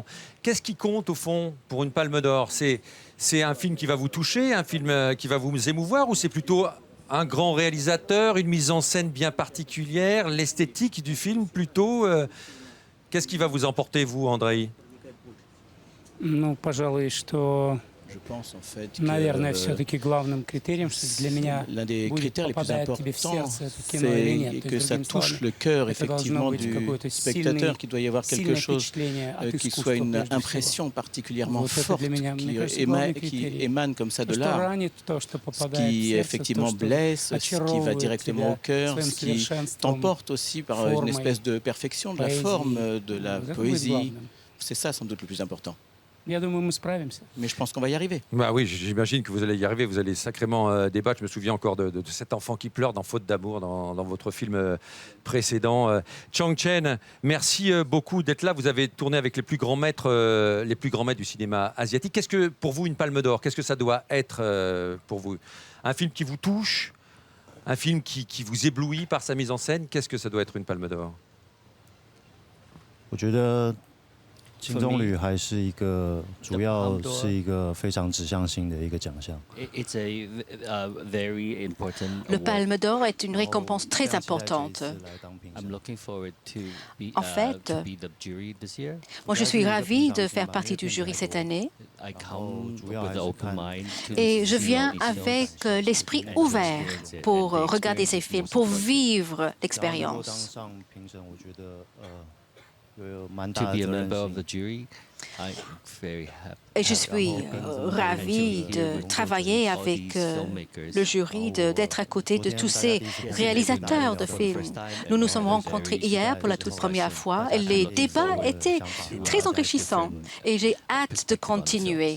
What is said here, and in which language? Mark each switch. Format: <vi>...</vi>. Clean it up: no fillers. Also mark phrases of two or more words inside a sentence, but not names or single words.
<fr>Qu'est-ce qui compte, au fond, pour une Palme d'Or? C'est un film qui va vous toucher, un film qui va vous émouvoir, ou c'est plutôt un grand réalisateur, une mise en scène bien particulière, l'esthétique du film plutôt Qu'est-ce qui va vous emporter, vous, Andrei? Je pense en fait que</fr> <ru>Наверное, все-таки главным критерием, что для меня</ru> <fr>l'un des</fr> <ru>будет</ru> <fr>critères les plus</fr> <ru>попадает тебе в</ru> <fr>importants,</fr> <ru>сердце это кино или нет.</ru> <fr>c'est</fr> <ru>То</ru> <fr>que</fr> <ru>есть,</ru> <fr>ça</fr> <ru>другими</ru> <fr>touche</fr> <ru>словами,</ru> <fr>le cœur</fr> <ru>это должно</ru> <fr>effectivement</fr> <ru>быть</ru> <fr>du</fr> <ru>какой-то</ru> <fr>spectateur,</fr> <ru>сильный,</ru> <fr>qu'il doit y avoir quelque</fr> <ru>сильное</ru> <fr>chose</fr> <ru>впечатление от</ru> <fr>qui</fr> <ru>искусства</ru> <fr>soit une</fr> <ru>прежде всего.</ru> <fr>impression particulièrement</fr> <ru>Вот это</ru> <fr>forte</fr> <ru>для меня, мне кажется, главный</ru> <fr>qui</fr> <ru>критерий.</ru> <fr>émane comme ça de</fr> <ru>То, что</ru> <fr>l'art,</fr> <ru>ранит, то, что</ru> <fr>ce</fr> <ru>попадает в</ru> <fr>qui</fr> <ru>сердце,</ru> <fr>effectivement</fr> <ru>то, что</ru> <fr>blesse, ce qui va</fr> <ru>очаровывает</ru> <fr>directement au</fr> <ru>тебя</ru> <fr>cœur,</fr> <ru>своим</ru> <fr>ce qui</fr> <ru>совершенством,</ru> <fr>t'emporte aussi par une</fr> <ru>формой,</ru> <fr>espèce de perfection de la</fr> <ru>поэзией.</ru> <fr>forme, de la</fr> <ru>Вот это будет</ru> <fr>poésie.</fr> <ru>главным.</ru> <fr>C'est ça sans doute le plus important.</fr> <ru>Я думаю, мы справимся.</ru> <fr>Mais je pense qu'on va y arriver. Bah oui, j'imagine que vous allez y arriver. Vous allez sacrément débattre. Je me souviens encore de cet enfant qui pleure dans Faute d'amour, dans votre film précédent. Chang Chen, merci beaucoup d'être là. Vous avez tourné avec les plus grands maîtres du cinéma asiatique. Qu'est-ce que, pour vous, une Palme d'Or? Qu'est-ce que ça doit être pour vous? Un film qui vous touche? Un film qui vous éblouit par sa mise en scène? Qu'est-ce que ça doit être, une Palme d'Or?</fr> <zh>我觉得金棕榈还是一个主要是一个非常指向性的一个奖项。</zh> <en>It's a very important.</en> <fr>Le Palme d'Or est une récompense très importante.</fr> <en>I'm looking forward to be</en> <fr>En fait,</fr> <en>to be the jury this year.</en> <fr>Moi, je suis ravie de faire partie du jury cette année</fr> <en>I come with an open mind to</en> <fr>et je</fr> <en>see</en> <fr>viens</fr> <en>all these</en> <fr>avec</fr> <en>films</en> <fr>l'esprit</fr> <en>and</en> <fr>ouvert</fr> <en>experience it</en> <fr>pour</fr> <en>and the</en> <fr>regarder ces</fr> <en>experience</en> <fr>films,</fr> <en>most</en> <fr>pour</fr> <en>important.</en> <fr>vivre</fr> <zh>当</zh> <fr>l'expérience.</fr> <zh>上评审，我觉得有蛮</zh> <en>To</en> <zh>大</zh> <en>be</en> <zh>的</zh> <en>a</en> <zh>责任</zh> <en>member of</en> <zh>心</zh> <en>the。jury, I'm very happy.</en> <fr>Et je suis ravie de travailler avec le jury, d'être à côté de tous ces réalisateurs de films. Nous nous sommes rencontrés hier pour la toute première fois et les débats étaient très enrichissants et j'ai hâte de continuer.</fr>